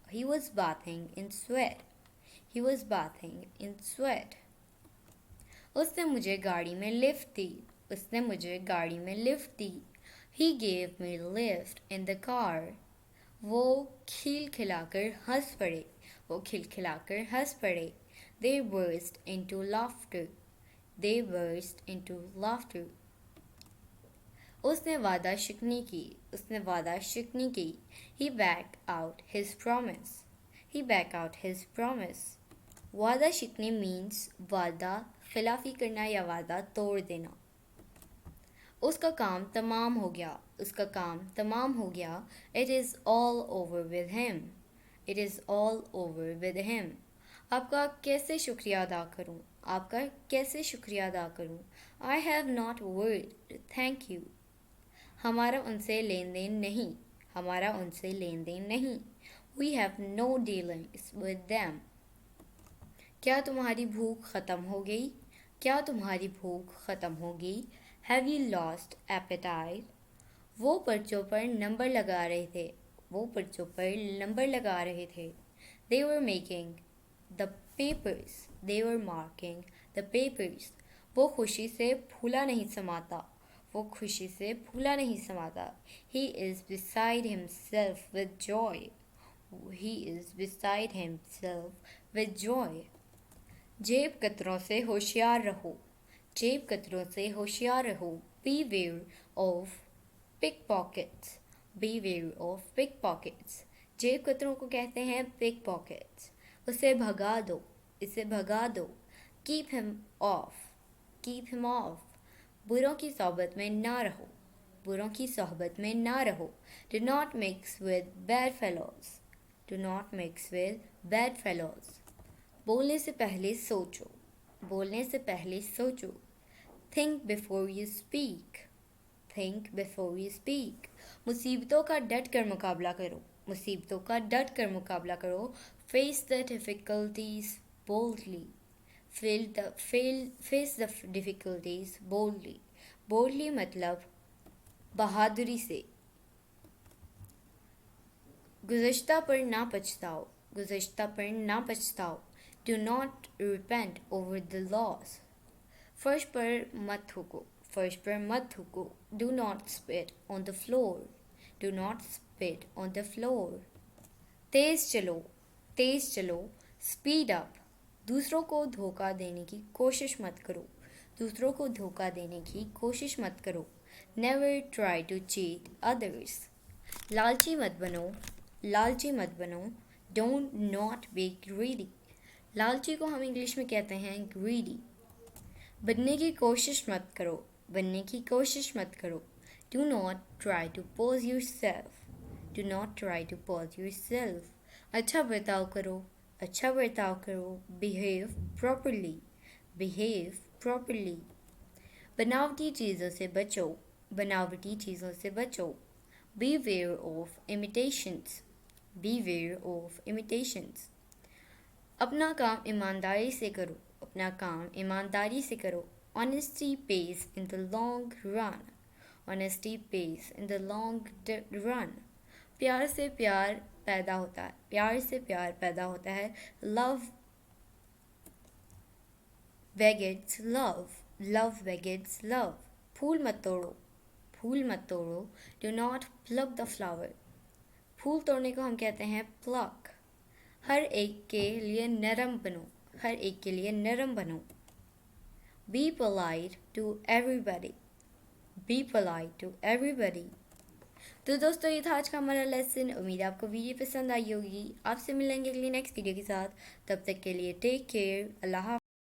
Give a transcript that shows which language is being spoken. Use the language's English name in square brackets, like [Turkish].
[English] He was bathing in sweat, he was bathing in sweat. [Hindi] उसने मुझे गाड़ी में लिफ्ट दी, उसने मुझे गाड़ी में lift the. [English] He gave me lift in the car. [Hindi] वो खिलखिलाकर हंस पड़े, वो खिलखिलाकर हंस पड़े। [English] They burst into laughter, they burst into laughter. [Hindi] उसने वादा शिकनी की, उसने वादा शिकनी की। [English] He backed out his promise, he backed out his promise. [Hindi] वादा शिकनी means वादा खिलाफी करना या वादा तोड़ देना। उसका काम तमाम हो गया, उसका काम तमाम हो गया। [English] It is all over with him, it is all over with him. [Hindi] आपका कैसे शुक्रिया अदा करूं, आपका कैसे शुक्रिया अदा करूं। [English] I have not word to thank you. [Hindi] हमारा उनसे लेन देन नहीं, हमारा उनसे लेन देन नहीं। [English] We have no dealings with them. [Hindi] क्या तुम्हारी भूख ख़त्म हो गई, क्या तुम्हारी भूख ख़त्म हो गई। [English] Have you lost appetite? [Hindi] वो पर्चों पर नंबर लगा रहे थे, वो पर्चों पर नंबर लगा रहे थे। [English] They were making the papers, they were marking the papers. [Hindi] वो खुशी से फूला नहीं समाता, वो खुशी से फूला नहीं समाता। [English] He is beside himself with joy, he is beside himself with joy. [Hindi] जेब कतरों से होशियार रहो, जेब कतरों से होशियार रहो। [English] Beware of pickpockets, beware of pickpockets. [Hindi] जेब कतरों को कहते हैं pickpockets. उसे भगा दो, इसे भगा दो। [English] Keep him off, keep him off. [Hindi] बुरों की सोहबत में ना रहो, बुरों की सोहबत में ना रहो। [English] Do not mix with bad fellows, do not mix with bad fellows. [Hindi] बोलने से पहले सोचो, बोलने से पहले सोचो। [English] Think before you speak, think before you speak. [Hindi] मुसीबतों का डट कर मुकाबला करो, मुसीबतों का डट कर मुकाबला करो। [English] Face the difficulties boldly, face the difficulties boldly. [Hindi] boldly मतलब बहादुरी से। गुज़श्ता पर ना पछताओ, गुज़श्ता पर ना पछताओ। [English] Do not repent over the loss. [Hindi] फर्श पर मत थूको, फर्श पर मत थूको। [English] Do not spit on the floor, do not spit on the floor. [Hindi] तेज़ चलो, तेज़ चलो। [English] Speed up. [Hindi] दूसरों को धोखा देने की कोशिश मत करो, दूसरों को धोखा देने की कोशिश मत करो। [English] Never try to cheat others. [Hindi] लालची मत बनो, लालची मत बनो। [English] Don't not be greedy. [Hindi] लालची को हम इंग्लिश में कहते हैं greedy. बनने की कोशिश मत करो, बनने की कोशिश मत करो। [English] Do not try to pose yourself, do not try to pose yourself. [Hindi] अच्छा बर्ताव करो, अच्छा बर्ताव करो। [English] Behave properly, behave properly. [Hindi] बनावटी चीज़ों से बचो, बनावटी चीज़ों से बचो। [English] Beware of imitations, beware of imitations. [Hindi] अपना काम ईमानदारी से करो, अपना काम ईमानदारी से करो। [English] Honesty pays in the long run, honesty pays in the long run. [Hindi] प्यार से प्यार पैदा होता है, प्यार से प्यार पैदा होता है। [English] Love begets love, love begets love. [Hindi] फूल मत तोड़ो, फूल मत तोड़ो। [English] Do not pluck the flower. [Hindi] फूल तोड़ने को हम कहते हैं pluck. हर एक के लिए नरम बनो, हर एक के लिए नरम बनो। [English] Be polite to everybody, be polite to everybody. [Hindi] तो दोस्तों ये था आज का हमारा लेसन। उम्मीद है आपको वीडियो पसंद आई होगी। आपसे मिलेंगे अगली नेक्स्ट वीडियो के साथ। तब तक के लिए टेक केयर, अल्लाह।